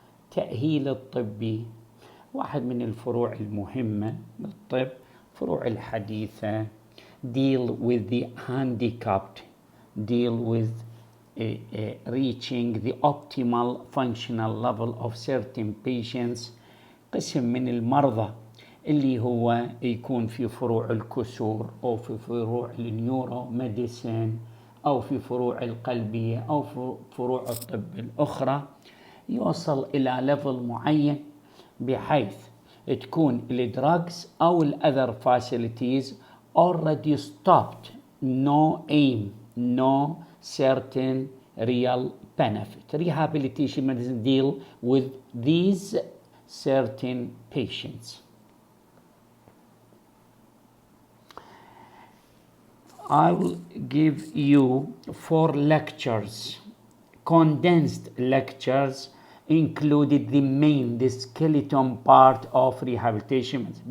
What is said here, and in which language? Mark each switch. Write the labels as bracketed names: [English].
[Arabic] تأهيل الطبي واحد من الفروع المهمة للطب، فروع الحديثة [English] deal with the handicapped, deal with reaching the optimal functional level of certain patients. [Arabic] قسم من المرضى اللي هو يكون في فروع الكسور أو في فروع النيورو ميديسين أو في فروع القلبية أو في فروع الطب الأخرى، يوصل إلى ليفل معين بحيث تكون الدراجز أو الأذر [English] facilities already stopped, no aim, no certain real benefit. Rehabilitation medicine deal with these certain patients. I will give you 4 lectures, condensed lectures, included the skeleton part of rehabilitation medicine.